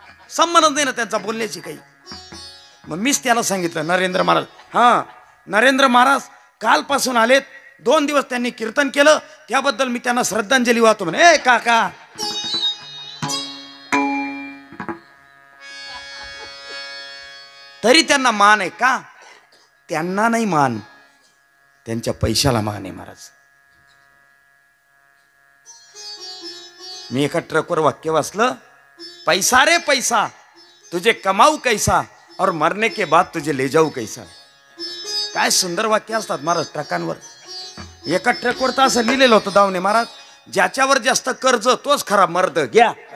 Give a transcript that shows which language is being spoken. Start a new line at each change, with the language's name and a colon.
Marathi: संबंध नाही ना त्यांचा बोलण्याची काही. मग मीच त्याला सांगितलं, नरेंद्र महाराज, हां नरेंद्र महाराज कालपासून आलेत, 2 दिवस त्यांनी कीर्तन केलं, त्याबद्दल मी त्यांना श्रद्धांजली वाहतो म्हणे. ए काका, तरी त्यांना मान आहे का? त्यांना नाही मान, त्यांच्या पैशाला मान आहे महाराज. मी एका ट्रकवर वाक्य वाचलं,
Hindi: पैसा रे पैसा तुझे कमाऊ कैसा और मरने के बाद तुझे ले जाऊ कैसा.
Marathi: काय सुंदर वाक्य असतात महाराज ट्रकांवर. एका ट्रकवर तर असं लिहिलेलं होतं दावणे महाराज, ज्याच्यावर जास्त कर्ज तोच खरा मर्द. घ्या.